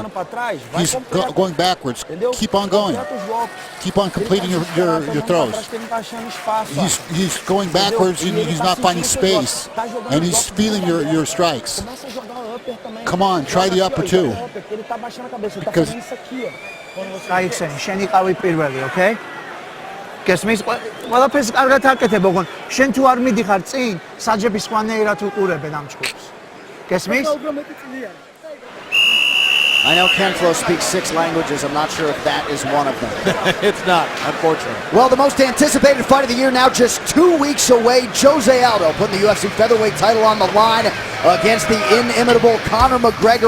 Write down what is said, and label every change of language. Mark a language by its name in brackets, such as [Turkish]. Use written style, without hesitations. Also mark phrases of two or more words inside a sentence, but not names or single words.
[English] He's going backwards. Keep on going. Keep on completing your throws. He's going backwards and he's not finding space. And he's feeling your strikes. Come on, try the upper too. Because [Georgian] შენი ყავი პირველი, okay? გესმის? ყველაფერს კარგად აკეთებ, ოღონ შენ თუ არ მიდიხარ წინ, საჯების ყვანეირად უყურებენ ამ ჯგუფს. გესმის? [English] I know Ken Flo speaks 6 languages. I'm not sure if that is one of them. It's not, unfortunately. Well, the most anticipated fight of the year now just 2 weeks away. Jose Aldo putting the UFC featherweight title on the line against the inimitable Conor McGregor.